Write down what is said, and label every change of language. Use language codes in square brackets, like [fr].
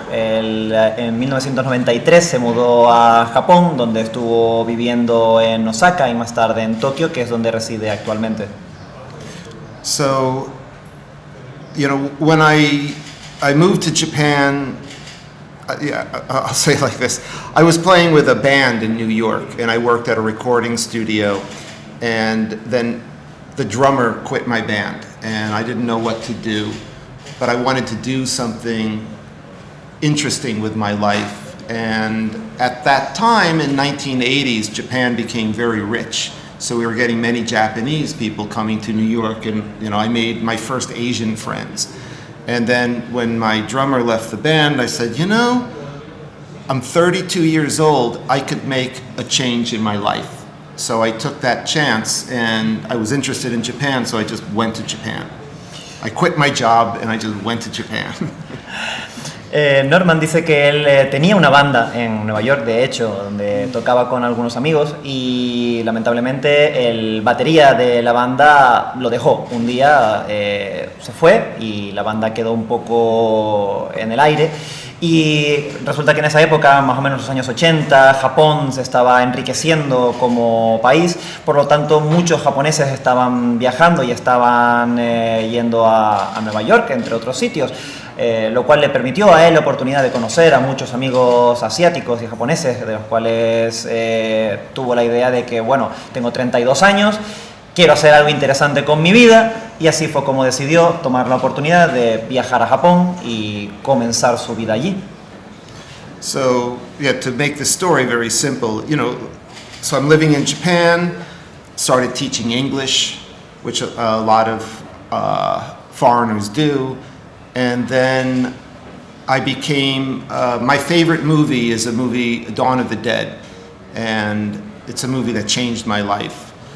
[es] En 1993 se mudó a Japón, donde estuvo viviendo en Osaka y más tarde en Tokio, que es donde reside actualmente. [en] So, when I moved to Japan, I'll say it like this. I was playing with a band in New York, and I worked at a recording studio, and then the drummer quit my band, and I didn't know what to do, but I wanted to do something interesting with my life. And at that time, in 1980s, Japan became very rich. So we were getting many Japanese people coming to New York, and I made my first Asian friends. And then when my drummer left the band, I said, I'm 32 years old, I could make a change in my life. So I took that chance, and I was interested in Japan, so I just went to Japan. I quit my job and I just went to Japan. [es] Norman dice que él tenía una banda en Nueva York, de hecho, donde tocaba con algunos amigos, y lamentablemente el batería de la banda lo dejó. Un día se fue y la banda quedó un poco en el aire. Y resulta que en esa época, más o menos los años 80, Japón se estaba enriqueciendo como país, por lo tanto muchos japoneses estaban viajando y estaban yendo a Nueva York, entre otros sitios, lo cual le permitió a él la oportunidad de conocer a muchos amigos asiáticos y japoneses, de los cuales tuvo la idea de que, tengo 32 años, quiero hacer algo interesante con mi vida, y así fue como decidió tomar la oportunidad de viajar a Japón y comenzar su vida allí. [en] So, to make the story very simple, so I'm living in Japan, started teaching English, which a lot of foreigners do, and then I became, my favorite movie is a movie, Dawn of the Dead, and it's a movie that changed my life.